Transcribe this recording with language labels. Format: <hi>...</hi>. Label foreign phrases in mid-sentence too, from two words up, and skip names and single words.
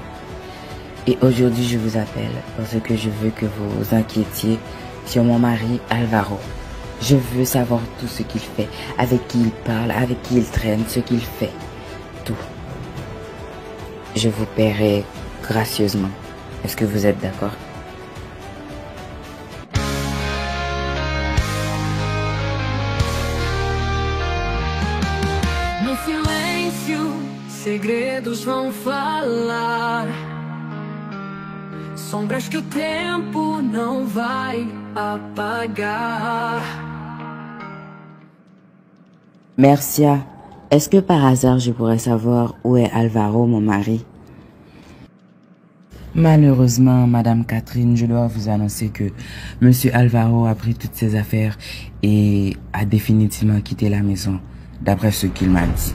<fr>Et aujourd'hui, je vous appelle parce que je veux que vous vous inquiétiez sur mon mari Alvaro. Je veux savoir tout ce qu'il fait, avec qui il parle, avec qui il traîne, ce qu'il fait. Tout. Je vous paierai gracieusement. Est-ce que vous êtes d'accord?</fr> <pt>No silêncio, segredos vão falar. Sombras que o tempo não vai apagar.</pt> <fr>Mercia, est-ce que par hasard je pourrais savoir où est Alvaro, mon mari? Malheureusement, Madame Catherine, je dois vous annoncer que Monsieur Alvaro a pris toutes ses affaires et a définitivement quitté la maison, d'après ce qu'il m'a dit.</fr>